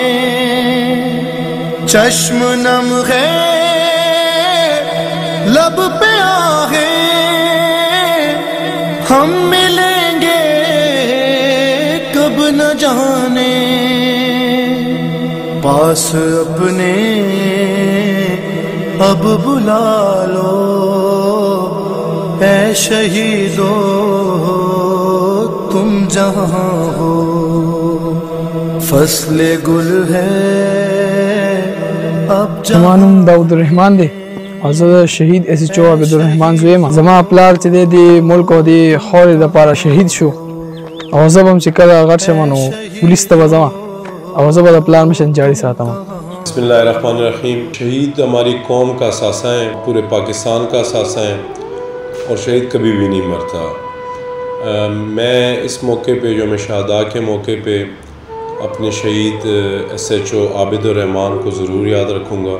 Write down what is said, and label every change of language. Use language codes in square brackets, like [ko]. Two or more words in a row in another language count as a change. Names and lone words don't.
[ur] چشم نم ہے لب پہ آہے، ہم ملیں گے کب نہ جانے، پاس اپنے اب بلا لو، اے شہیدو تم جہاں ہو؟ فصل گل ہے اب [ps] زمانم داود الرحمن دے اور زه شهید اس ایچ او عبدالرحمن زویما. زما پلار چې دی ملک او دی خاورې دپاره شهید شو، او زه به هم چې کله غټ شم نو پولیس ته به ځم او زه به د پلار مشن جاري ساتم. [ar] بسم اللہ الرحمن الرحیم. [ur] شہید ہماری قوم کا اثاثہ ہیں، پورے پاکستان کا اثاثہ ہیں، اور شہید کبھی بھی نہیں مرتا. میں اس موقع پہ یوم شہداء کے موقع پہ اپنے شہید ایس ایچ او عابد الرحمن کو ضرور یاد رکھوں گا.